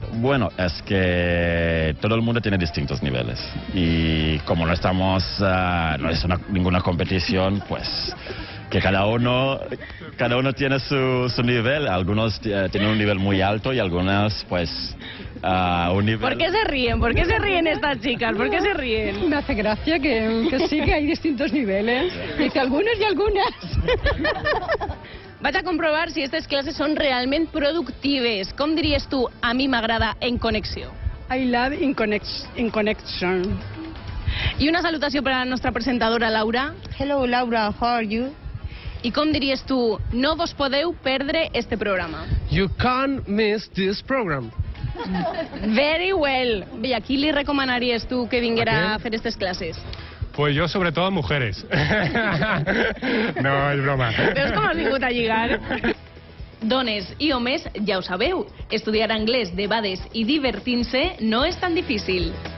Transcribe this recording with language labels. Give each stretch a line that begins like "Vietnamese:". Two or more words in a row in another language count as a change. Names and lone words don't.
Spanish: Bueno, es que todo el mundo tiene distintos niveles y como no estamos, no es ninguna competición, pues que cada uno tiene su nivel. Algunos tienen un nivel muy alto y algunos pues un nivel... ¿Por qué se ríen? ¿Por qué se ríen estas chicas? ¿Por qué se ríen? Me hace gracia que sí, que hay distintos niveles. Dice algunos y algunas.
Catalan: Vaig a comprovar si aquestes classes són realment productives. Com diries tu, a mi m'agrada en connexió?
English: I love in connection.
Catalan: I una salutació per a la nostra presentadora, Laura.
English: Hello, Laura, how are you?
Catalan: I com diries tu, no vos podeu perdre este programa?
English: You can't miss this program. Very well.
Catalan: Bé, a qui li recomanaries tu que vinguera a fer aquestes classes?
Spanish: Pues yo sobre todo a mujeres. No, es broma.
Catalan: Veus com has vingut a lligar? Dones i homes, ja ho sabeu, estudiar anglès, debades i divertint-se no és tan difícil.